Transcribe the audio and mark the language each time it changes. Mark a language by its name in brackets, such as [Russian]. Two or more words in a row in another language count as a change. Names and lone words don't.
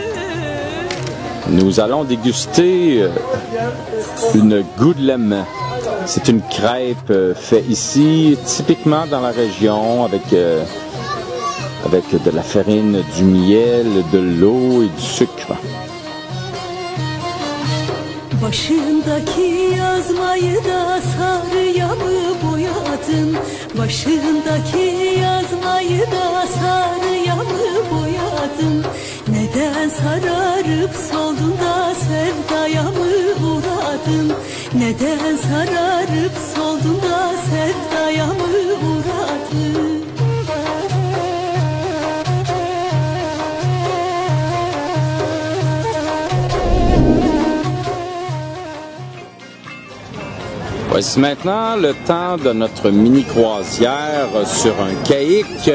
[French] Nous allons déguster une goudlem. C'est une crêpe faite ici, typiquement dans la région, avec de la farine, du miel, de l'eau et du sucre. [Turkish] Başındaki yazmayı da sarıya mı boyadın? Başındaki yazmayı da sarıya mı boyadın? Neden sararıp soldun da sevdaya mı uğradın? Neden sararıp soldun da sevdaya mı uğradın? [French] Voici maintenant le temps de notre mini-croisière sur un caïque.